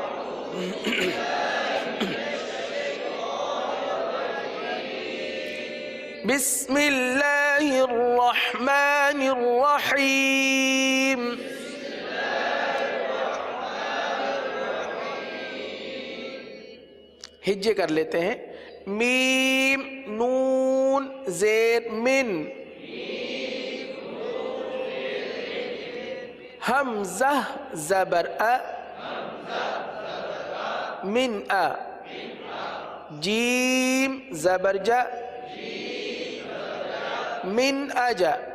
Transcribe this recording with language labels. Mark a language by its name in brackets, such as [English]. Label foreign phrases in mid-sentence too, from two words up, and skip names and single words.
[Arabic] بسم اللہ الرحمن الرحیم. [Urdu] ہجے کر لیتے ہیں. میم نون زیر من، حمزہ زبر ا من ا، جیم زبر جا من اجا،